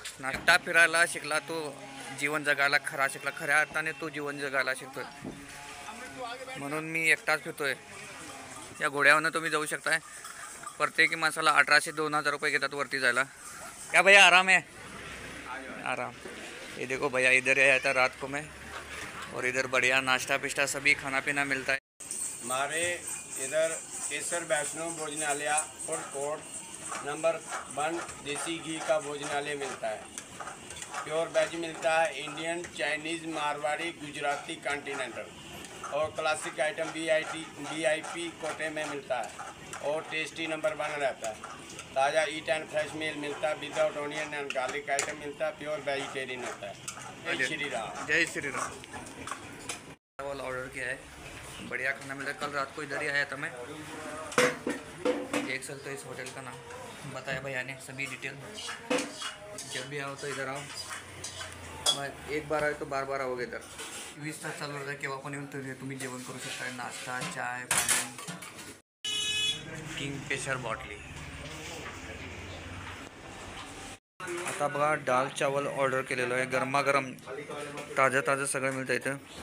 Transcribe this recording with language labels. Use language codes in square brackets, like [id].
[mr] नाश्ता फिरायला शिकला तो जीवन जगायला खरा शिकला, खऱ्या अर्थाने तो जीवन जगायला शिकतोय. म्हणून मी एकटाच फिरतोय. या घोड्यावरनं तुम्ही जाऊ शकताय. प्रत्येकी माणसाला 1800-2000 रुपये घेतात वरती जायला. [hi] क्या भैया आराम है? आराम. ये देखो भैया इधर है था रात को मैं, और इधर बढ़िया नाश्ता पिस्टा सभी खाना पीना मिलता है. हमारे इधर केसर वैष्णो भोजनालय फूड कोर्ट नंबर 1 देसी घी का भोजनालय मिलता है. प्योर वेज मिलता है, Indian, Chinese, Marwari, Gujarati, continental और क्लासिक आइटम VIP कोटे में मिलता है. और टेस्टी नंबर 1 रहता है. ताज़ा ईट एंड फ्रेश मील मिलता है, without onion and garlic item मिलता है, प्योर वेजिटेरियन होता है. जय श्री राम. जय श्री राम. चावल ऑर्डर किया है, बढ़िया खाना मिला. कल रात को इधर ही आया था मैं, देख सकते हो इस होटल का नाम बताया भैया ने, सभी डिटेल. जब भी आओ तो इधर आओ, मैं एक बार आए तो बार आओगे इधर. [mr] 20 तास चालू होतं, केव्हा पण येऊन तरी तुम्ही जेवण करू शकता. नाश्ता, चाय, पाणी. किंगफिशर बॉटली. आता बघा दाल चावल ऑर्डर केलेलं आहे, गरमागरम ताजं सगळं मिळतं इथं.